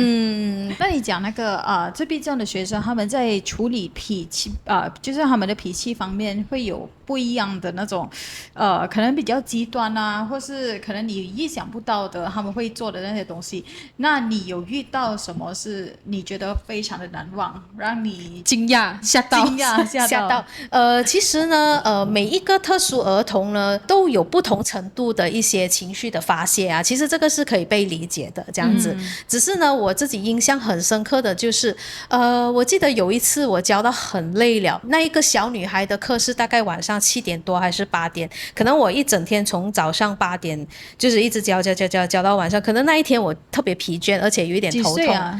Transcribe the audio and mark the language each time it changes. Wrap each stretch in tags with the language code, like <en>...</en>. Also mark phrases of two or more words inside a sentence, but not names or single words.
<zh>那你講那個自閉症的學生，他們在處理脾氣就是他們的脾氣方面會有不一樣的那種可能比較極端啊，或是可能你意想不到的他們會做的那些東西。那你有遇到什麼是你覺得非常的難忘，讓你驚訝嚇到？其實呢，每一個特殊兒童呢都有不同程度的一些情緒的發洩啊，其實這個是可以被理解的這樣子。只是呢，我自己印象很深刻的就是我記得有一次我教到很累了，那一個小女孩的課是大概晚上7點多還是8點，可能我一整天從早上8點就是一直教到晚上，可能那一天我特別疲倦，而且有一點頭痛。幾歲啊？</zh>